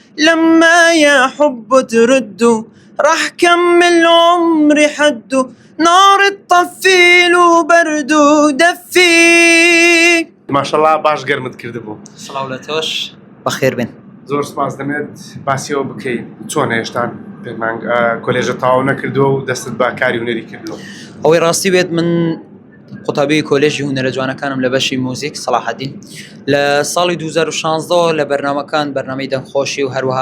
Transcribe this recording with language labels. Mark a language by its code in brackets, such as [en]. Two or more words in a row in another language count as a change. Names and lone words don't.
[ar] لما يا حب تردوا راح كمل عمري حده، نار الطفيل وبرد ودفي. ما شاء الله [ckb] باش گەرمت کردبوو. سڵاو لە تۆش بەخێر بن. زۆر سپاس دەمێت باسیەوە بکەیت چۆن هێشتا پێمان کۆلێژە تاو نەکردووە و دەستت با کاری هونەری کردووە. ئەوەی ڕاستی بێت من قوتابی کۆلێژی هونەرە جوانەکانم لە بەشی موزیک سەلاحەدین لە ساڵی 2016 لە بەرنامەی دەنگخۆشی و هەروەها